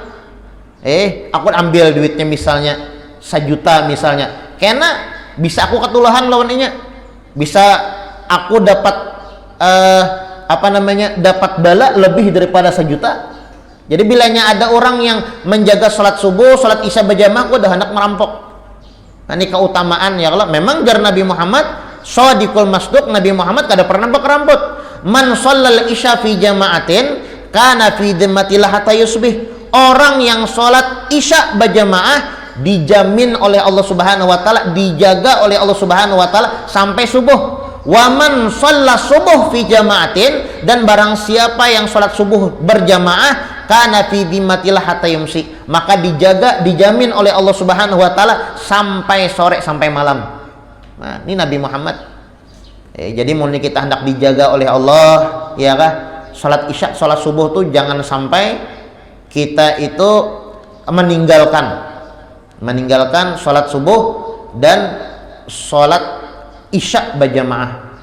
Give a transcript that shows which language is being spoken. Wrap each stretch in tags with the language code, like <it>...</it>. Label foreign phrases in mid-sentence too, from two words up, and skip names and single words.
<id>Aku ambil duitnya misalnya 1 juta misalnya, karena bisa aku ketulahan lawannya, bisa aku dapat dapat bala lebih daripada 1 juta. Jadi bilanya ada orang yang menjaga sholat subuh, sholat isya berjamaah, aku udah hendak merampok.</id> <bjn>Nah, ini keutamaan ya, kalau memang jar Nabi Muhammad</bjn> <ar>الصادق المصدوق,</ar> <bjn>Nabi Muhammad kada pernah berkeramput.</bjn> <ar>من صلى العشاء في جماعة كان في ذمة الله حتى يصبح.</ar> <id>Orang yang sholat isya berjamaah dijamin oleh Allah</id> <ar>سبحانه وتعالى,</ar> <id>dijaga oleh Allah</id> <ar>سبحانه وتعالى</ar> <id>sampai subuh.</id> <ar>ومن صلى الصبح في جماعة,</ar> <id>dan barang siapa yang sholat subuh berjamaah</id> <ar>كان في ذمة الله حتى يمسي,</ar> <id>maka dijamin oleh Allah</id> <ar>سبحانه وتعالى</ar> <id>sampai sore, sampai malam. Nah, ini Nabi Muhammad. Jadi mau kita hendak dijaga oleh Allah, ya kah? Salat isya, salat subuh tuh jangan sampai kita itu meninggalkan salat subuh dan salat isya berjamaah.</id>